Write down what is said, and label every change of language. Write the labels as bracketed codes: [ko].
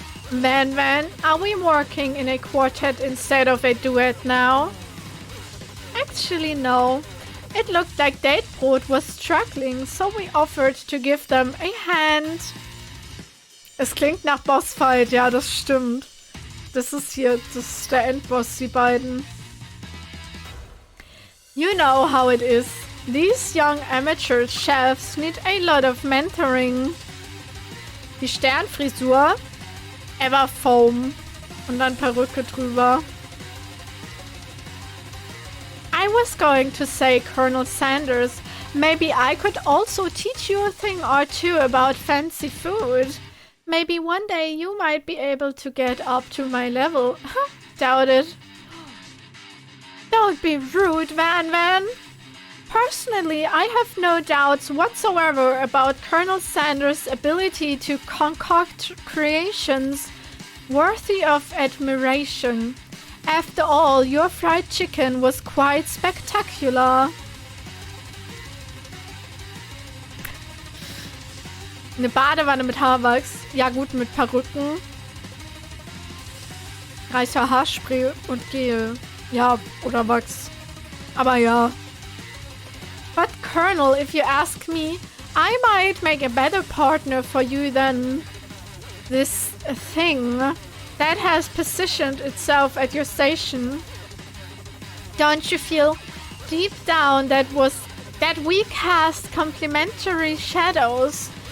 [en] Van, are we working in a quartet instead of a duet now? Actually, no. It looked like Datebrot was struggling, so we offered to give them a hand. [de] Es klingt nach Bossfight, ja, das stimmt. Das ist der Endboss, die beiden. [en] You know how it is. These young amateur chefs need a lot of mentoring. [de] Die Sternfrisur, Everfoam und dann Perücke drüber. [en] I was going to say, Colonel Sanders, maybe I could also teach you a thing or two about fancy food. Maybe one day you might be able to get up to my level. Doubt it. Don't be rude, Van. Personally, I have no doubts whatsoever about Colonel Sanders' ability to concoct creations worthy of admiration. After all, your fried chicken was quite spectacular. [de] Eine Badewanne mit Haarwachs. Ja gut, mit Perücken. Reicher Haarspray und Gel. Ja, oder Wachs. Aber ja. [en] But Colonel, if you ask me, I might make a better partner for you than this thing that has positioned itself at your station. Don't you feel deep down that we cast complementary shadows?